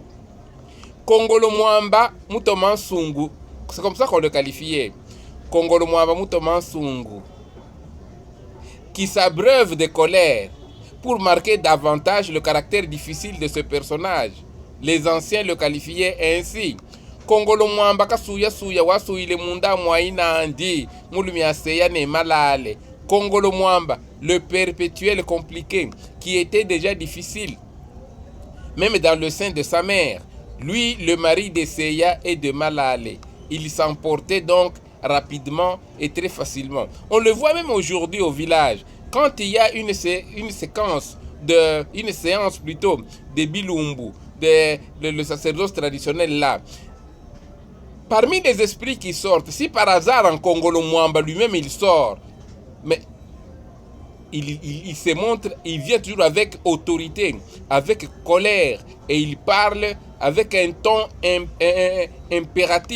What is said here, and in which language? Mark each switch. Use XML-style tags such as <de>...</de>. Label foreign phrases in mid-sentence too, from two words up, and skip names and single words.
<fr>Kongolo Mwamba Mutoman Sungu, c'est comme ça qu'on le qualifiait. Kongolo Mwamba Mutoman Sungu, qui s'abreuve de colère pour marquer davantage le caractère difficile de ce personnage. Les anciens le qualifiaient ainsi.</fr> <lua>Kongolo Mwamba Kasuya Suya Wasuile Munda Mwaina Andi Mulumia Seya Ne Malale.</lua> <fr>Kongolo Mwamba, le perpétuel compliqué, qui était déjà difficile, même dans le sein de sa mère. Lui, le mari de Seya et de Malale. Il s'emportait donc rapidement et très facilement. On le voit même aujourd'hui au village. Quand il y a une séance de Bilumbu, le sacerdoce traditionnel là, parmi les esprits qui sortent, si par hasard en Kongolo Mwamba lui-même il sort, mais il se montre, il vient toujours avec autorité, avec colère, et il parle avec un ton impératif.</fr>